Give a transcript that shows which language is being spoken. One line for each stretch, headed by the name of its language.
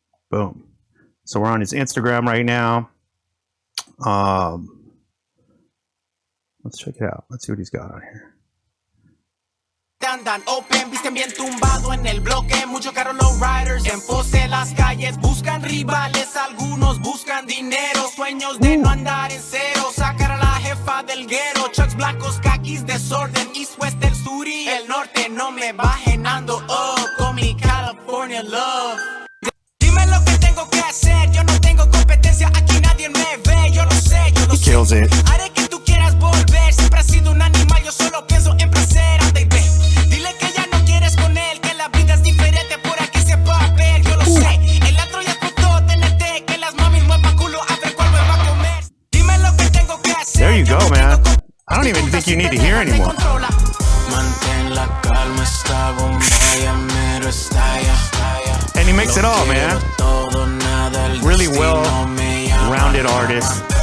English: Boom. So we're on his Instagram right now. Let's check it out. Let's see what he's got on here.
Spanish: Andan open, visten bien tumbado en el bloque, mucho caro low riders en pose las calles, buscan rivales, algunos buscan dinero, sueños de no andar en cero, sacar a la jefa del guero, chucks blancos, caquis, desorden, east, west, el sur y el norte, no me bajen, ando up con mi California love. Dime lo que tengo que hacer, yo no tengo competencia, aquí nadie me ve, yo lo sé, yo lo sé.
English: Kills it.
Spanish: Haré que tú quieras volver, siempre has sido un animal, yo solo pienso en placer, anda y ve. Dile que ya no quieres con él, que la vida es diferente, por aquí se va a ver, yo lo sé. El otro ya explotó, tenete, que las mamis muevan culo, a ver cuál me va a comer. Dime lo que tengo que hacer.
English: There you go, man. I don't even think you need to hear anymore.
Spanish: Mantén la calma, esta bomba ya mero estalla.
English: And he makes it all, man. Really well rounded artist.